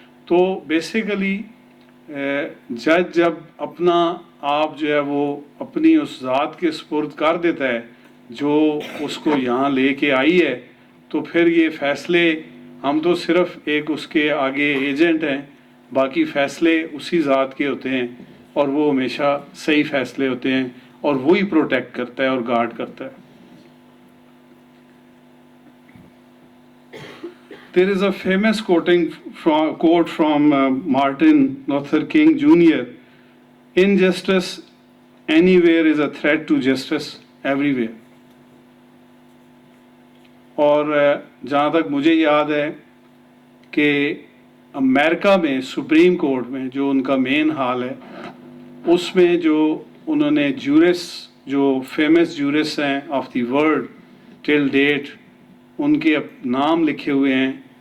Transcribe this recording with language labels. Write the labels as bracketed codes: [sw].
[ur] تو بیسیکلی جج جب اپنا آپ جو ہے وہ اپنی اس ذات کے سپرد کر دیتا ہے جو اس کو یہاں لے کے آئی ہے, تو پھر یہ فیصلے ہم تو صرف ایک اس کے آگے ایجنٹ ہیں, باقی فیصلے اسی ذات کے ہوتے ہیں, اور وہ ہمیشہ صحیح فیصلے ہوتے ہیں, اور وہی پروٹیکٹ کرتا ہے اور گارڈ کرتا ہے. [en] There is a famous quote from Martin Luther King Jr. Injustice anywhere is a threat to justice everywhere. [ur] اور جہاں تک مجھے یاد ہے کہ امریکہ میں سپریم کورٹ میں جو ان کا مین ہال ہے, اس میں جو انہوں نے جورس جو فیمس جورس ہیں [en] of the world till date, [ur] ان کے نام لکھے ہوئے ہیں.